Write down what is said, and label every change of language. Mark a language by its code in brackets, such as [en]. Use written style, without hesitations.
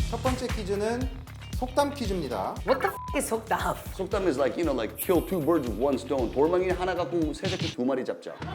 [ko] 첫 번째 퀴즈는 속담 퀴즈입니다. [en] What the f is 속담? 속담 is like, like kill two birds with one stone. [ko] 돌멩이 하나 갖고 새새끼 두 마리 잡자.